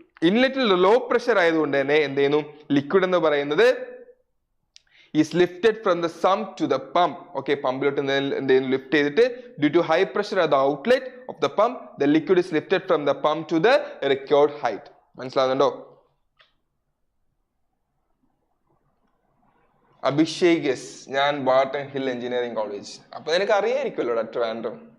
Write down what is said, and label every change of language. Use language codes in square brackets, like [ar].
[ml] ഇൻലെറ്റിൽ low pressure ആയതുകൊണ്ട് തന്നെ എന്ത് ചെയ്യുന്നു? ലിക്വിഡ് എന്ന് പറയുന്നത് [en] is lifted from the sump to the pump. Okay, [ml] പമ്പിലോട്ട് എന്ത് ചെയ്യുന്നു? ലിഫ്റ്റ് ചെയ്തിട്ട് [en] due to high pressure at the outlet of the pump, the liquid is lifted from the pump to the required height. [ml] മനസ്സിലാകുന്നുണ്ടോ? അഭിഷേക്, ഞാൻ Barton hill engineering college. അപ്പൊ നിനക്ക് അറിയായിരിക്കുമല്ലോ ട്രിവാൻഡ്രം.